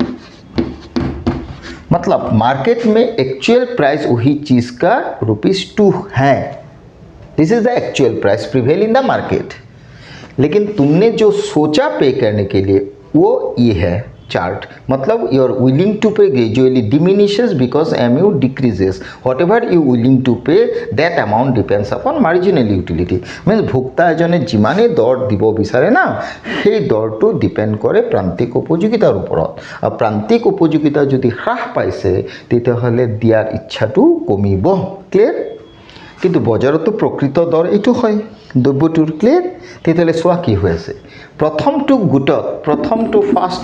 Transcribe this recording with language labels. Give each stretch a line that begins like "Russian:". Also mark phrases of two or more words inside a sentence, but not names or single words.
Hindi: मतलब मार्केट में
English: actual price
Hindi: वही चीज का ₹2 है
English: this is the actual price prevail in the market
Hindi: लेकिन तुमने जो सोचा पे करने के लिए वो ये है चार्ट मतलब
English: your willing to pay gradually diminishes because MU decreases whatever you willing to pay that amount depends upon marginal utility means
Assamese: ভোক্তা এজনে যিমান দৰ দিব বিচাৰে না সেই দৰটো ডিপেন্ড কৰে প্ৰান্তিক উপযোগিতাৰ ওপৰত আৰু প্ৰান্তিক উপযোগিতা যদি হ্ৰাস পাইছে তেতিয়া হলে দিয়াৰ ইচ্ছাটো কমিব ক্লিয়াৰ কিন্তু বজাৰতো প্ৰকৃত দৰ এইটো হয় দ্ৰব্যটোৰ ক্লিয়াৰ তেতিয়াহ'লে চোৱা কি হৈ আছে প্ৰথমটো গোটত প্ৰথমটো ফাৰ্ষ্ট